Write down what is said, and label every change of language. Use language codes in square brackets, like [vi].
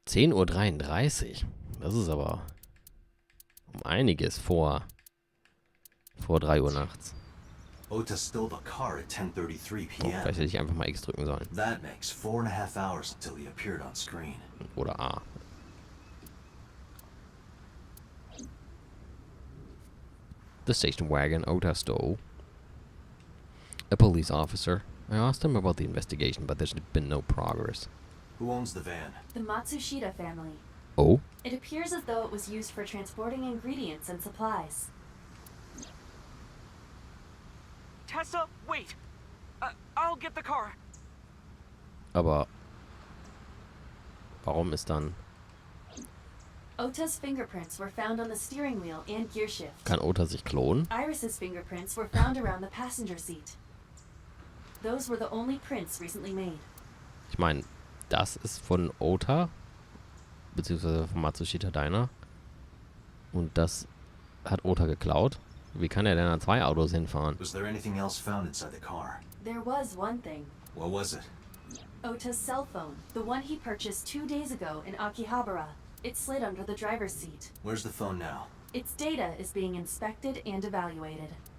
[de] 10:33 Uhr. Das ist aber um einiges vor 3 Uhr nachts. [en] Ota stole the car at 10:33 [de] Oh, vielleicht [en] p.m. [de] hätte ich einfach mal X drücken sollen. [en] That makes 4.5 hours until he appeared on screen. [de] Oder A. [en] The station wagon Ota stole. A police officer. I asked him about the investigation, but there's been no progress. Who owns the van? The Matsushita family. Oh? It appears as though it was used for transporting ingredients and supplies. Tessa, wait! I'll get the car. [de] Aber warum ist dann... [en] Ota's fingerprints were found on the steering wheel and gearshift. [de] Kann Ota sich klonen? [en] Iris's fingerprints were found around the passenger seat. Those were the only prints recently made. [de] Ich meine, das ist von Ota, beziehungsweise von Matsushita Diner. Und das hat Ota geklaut. Wie kann er denn an 2 Autos hinfahren? [en] Was there anything else found inside the car? There was one thing. What was it? Ota's cell phone, the one he purchased 2 days ago in Akihabara. It slid under the driver's seat. Where's the phone now? Its data is being inspected and evaluated.